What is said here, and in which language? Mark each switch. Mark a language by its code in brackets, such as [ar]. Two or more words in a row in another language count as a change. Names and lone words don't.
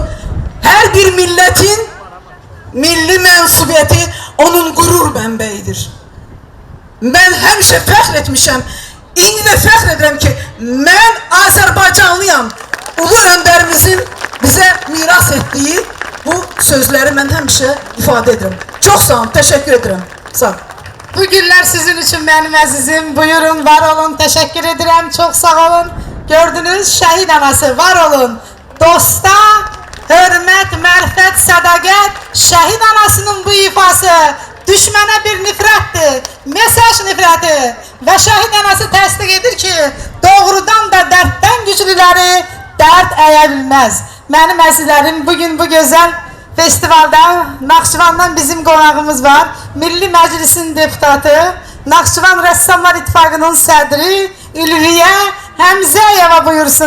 [az] Hər bir millətin milli mənsubiyyəti onun qürur mənbəyidir. Mən həmişə fəxr etmişəm. İndi də fəxr edirəm ki, mən Azərbaycanlıyam. Ulu öndərimizin bizə miras etdiyi bu sözləri mən həmişə ifadə edirəm. Çox sağ olun, təşəkkür edirəm. Sağ olun. [tr] Bu günler sizin için benim azizim. Buyurun, var olun. Teşekkür ederim. Çok sağ olun. Gördünüz, şehit anası, var olun. [az] Dosta, hürmet, mərifət, sədaqət, şehit anasının bu ifası düşmene bir nifrəttir. Mesaj nifrəti. Ve şehit anası təsdiq edir ki, doğrudan da dərddən güclüləri dərd əyə bilməz. Mənim əzizlərim, bugün bu gözəl festivalda Naxçıvandan bizim qonağımız var. Milli Məclisin deputatı, Naxçıvan Rəssamlar İttifaqının sədri Ülviyə Həmzəyeva buyursun.